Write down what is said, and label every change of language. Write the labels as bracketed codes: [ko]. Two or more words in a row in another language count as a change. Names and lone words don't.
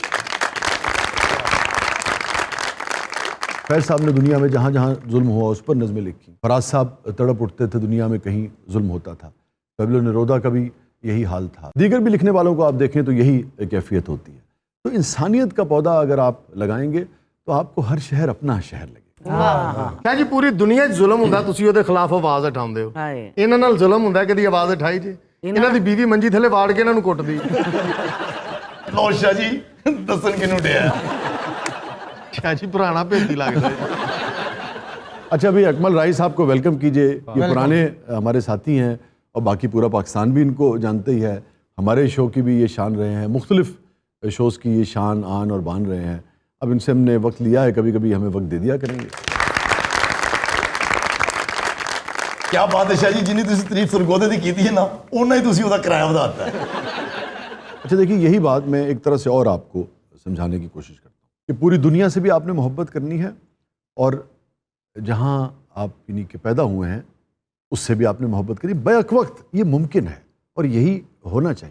[ur] فیض صاحب نے دنیا میں جہاں جہاں ظلم ہوا اس پر نظمیں لکھی. فراز صاحب تڑپ اٹھتے تھے دنیا میں کہیں ظلم ہوتا تھا. قبیل نرودا کا بھی یہی حال تھا. دیگر بھی لکھنے والوں کو آپ دیکھیں تو یہی کیفیت ہوتی ہے. تو انسانیت کا پودا اگر آپ لگائیں گے تو آپ کو ہر شہر اپنا شہر لگے. [pa] کیا جی پوری دنیا 'ਚ ظلم ਹੁੰਦਾ ਤੁਸੀਂ ਉਹਦੇ ਖਿਲਾਫ ਆਵਾਜ਼ ਉਠਾਉਂਦੇ ਹੋ. ਇਹਨਾਂ ਨਾਲ ਜ਼ੁਲਮ ਹੁੰਦਾ ਕਦੀ ਆਵਾਜ਼ ਉਠਾਈ ਜੀ? ਇਹਨਾਂ ਦੀ ਬੀਵੀ ਮੰਜੀ ਥੱਲੇ ਵਾੜ ਕੇ ਇਹਨਾਂ ਨੂੰ ਕੁੱਟਦੀ. ਲਓ ਸ਼ਾਹ ਜੀ ਦੱਸਣ ਕਿਨੂੰ ਡਿਆ. ਸ਼ਾਹ ਜੀ ਪੁਰਾਣਾ ਭੇਤੀ ਲੱਗਦਾ. [ur] اچھا ابھی اکمل رائی صاحب کو ویلکم کیجئے. یہ پرانے ہمارے ساتھی ہیں اور باقی پورا پاکستان بھی ان کو جانتے ہی ہے. ہمارے شو کی بھی یہ شان رہے ہیں، مختلف شوز کی یہ شان آن اور بان رہے ہیں. اب ان سے ہم نے وقت لیا ہے، کبھی کبھی ہمیں وقت دے دیا کریں گے. کیا بات ہے شاہ جی، [pa] جنہیں تسی تعریف سرگودے دی کیتی ہے نا اُنّا ہی تسی ਉਹਦਾ کرایہ ਵਧਾਤਾ ہے. [ur] اچھا دیکھیے یہی بات میں ایک طرح سے اور آپ کو سمجھانے کی کوشش کرتا ہوں کہ پوری دنیا سے بھی آپ نے محبت کرنی ہے اور جہاں آپ یعنی کہ پیدا ہوئے ہیں اس سے بھی آپ نے محبت کرنی. بیک وقت یہ ممکن ہے اور یہی ہونا چاہیے.